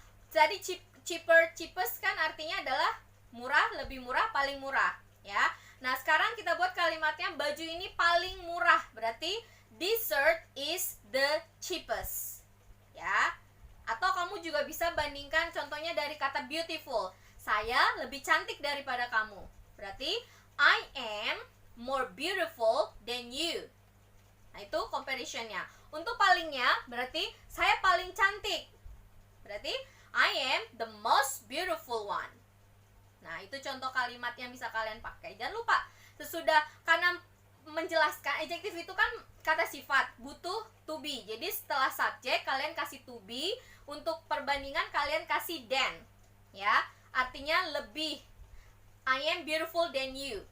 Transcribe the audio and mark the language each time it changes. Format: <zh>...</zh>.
<id>Jadi cheaper, cheapest kan artinya adalah murah, lebih murah, paling murah, ya. Nah, sekarang kita buat kalimatnya baju ini paling murah.</id> <en>Berarti this shirt is the cheapest. Ya.</en> <id>Atau kamu juga bisa bandingkan contohnya dari kata beautiful. Saya lebih cantik daripada kamu.</id> <en>Berarti I am more beautiful than you.</en> <id>Nah, itu comparisonnya. Untuk palingnya berarti saya paling cantik.</id> <en>Berarti I am the most beautiful one.</en> <id>Nah, itu contoh kalimat yang bisa kalian pakai. Jangan lupa, sesudah karena menjelaskan adjective itu kan kata sifat, butuh to be. Jadi setelah subjek kalian kasih to be, untuk perbandingan kalian kasih than. Ya, artinya lebih.</id> <en>I am beautiful than you.</en>